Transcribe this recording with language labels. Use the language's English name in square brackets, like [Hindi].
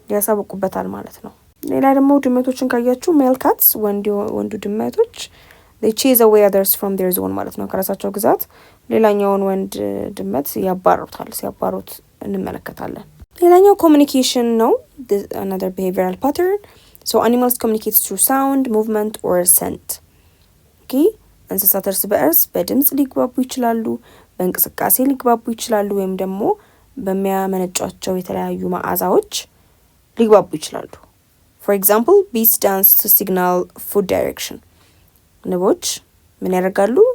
[Amharic] ያሳውቁበታል ማለት ነው። ሌላ ደግሞ ድመቶችን ካያችሁ [English] male cats [Amharic] ወንዱ ድመቶች [English] they chase away others from their zone [Amharic] ማለት ነው። ከራሳቸው ግዛት ሌላኛውን ወንድ ድመት ያባሩታል፣ ሲያባሩት እንመለከታለን። ሌላኛው communication ነው። [English] another behavioral pattern. so animals communicate through sound, movement or scent. [Amharic] okay እንስሳት እርስ በእርስ በድምጽ ሊግባቡ ይችላሉ፣ በእንቅስቃሴ ሊግባቡ ይችላሉ፣ ወይም ደግሞ በሚያመነጯቸው የተለያዩ መዓዛዎች ሊግባቡ ይችላሉ። [English] ፎር ኤግዛምፕል ቢስ ዳንስ ቱ ሲግናል ፉድ ዳይሬክሽን። [Amharic] ንቦች ምን ያደርጋሉ?